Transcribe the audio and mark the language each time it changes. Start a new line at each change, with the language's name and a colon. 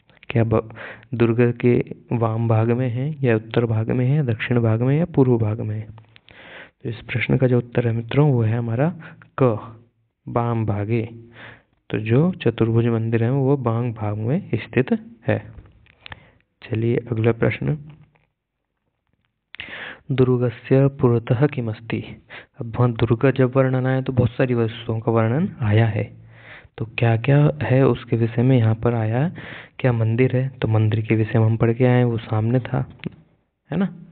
Hindi: क्या दुर्ग के वाम भाग में है, या उत्तर भाग में है, दक्षिण भाग में, या पूर्व भाग में है? तो इस प्रश्न का जो उत्तर है मित्रों वो है हमारा क, वाम भागे। तो जो चतुर्भुज मंदिर है वो वाम भाग में स्थित है। चलिए अगला प्रश्न।
Sanskrit: दुर्गस्य पुरतः किमस्ति?
Hindi: अब वहाँ दुर्ग जब वर्णन आया तो बहुत सारी वस्तुओं का वर्णन आया है, तो क्या क्या है उसके विषय में यहाँ पर आया। क्या मंदिर है? तो मंदिर के विषय में हम पढ़ के आए, वो सामने था, है ना।